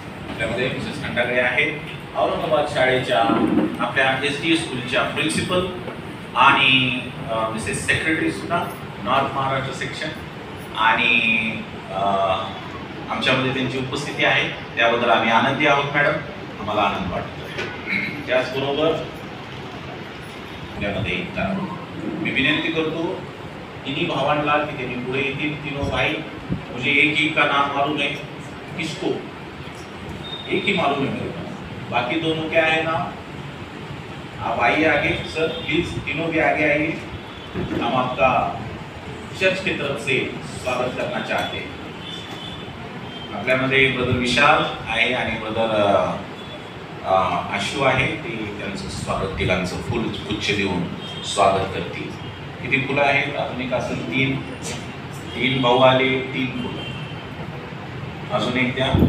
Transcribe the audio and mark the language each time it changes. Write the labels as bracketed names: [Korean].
[Marathi] आपल्यामध्ये मिसेस खंडागळे आहेत, औरंगाबाद शाळेच्या आपल्या SD स्कूलच्या प्रिन्सिपल आणि मिसेस सेक्रेटरी सुद्धा नॉर्थ महाराष्ट्र सेक्शन, आणि आमच्यामध्ये त्यांची उपस्थिती आहे त्याबद्दल आम्ही आनंदी आहोत. मॅडम, आम्हाला आनंद वाटतो. त्याचबरोबर त्यामध्ये मी विनंती करतो तिन्ही भावांना की त्यांनी पुढे येतील. [Hindi] तीनों भाई, मुझे एक ही का नाम मालूम है, किसको एक ही मालूम है मेरे को, बाकी दोनों क्या है नाम. आप आइए आगे सर, प्लीज तीनों भी आगे आइए. हम आपका चर्च की तरफ से स्वागत करना चाहते हैं. [Marathi] आपल्यामध्ये ब्रदर विशाल आहे आणि ब्रदर आशू आहे, ते त्यांचं स्वागत तिघांचं फुल गुच्छ देऊन स्वागत करतील. किती फुलं आहेत? अजून एक असेल तीन भाऊ आले, 3 फुलं. अजून एक द्या.